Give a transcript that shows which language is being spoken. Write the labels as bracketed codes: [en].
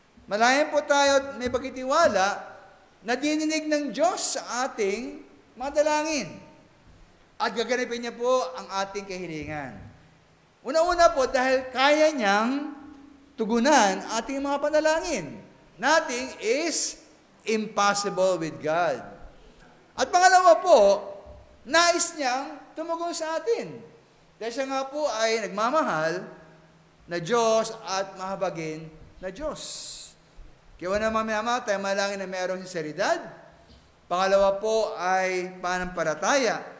[tl] Manalangin po tayo at may pagtitiwala na dininig ng Diyos sa ating mga dalangin. At gaganapin niya po ang ating kahilingan. Una-una po, dahil kaya niyang tugunan ating mga panalangin. [en] Nothing is impossible with God. [tl] At pangalawa po, nais niyang tumugon sa atin. Dahil siya nga po ay nagmamahal na Diyos at mahabagin na Diyos. Kaya naman minamahal tayo malangin na mayroong sinseridad. Pangalawa po ay pananampalataya.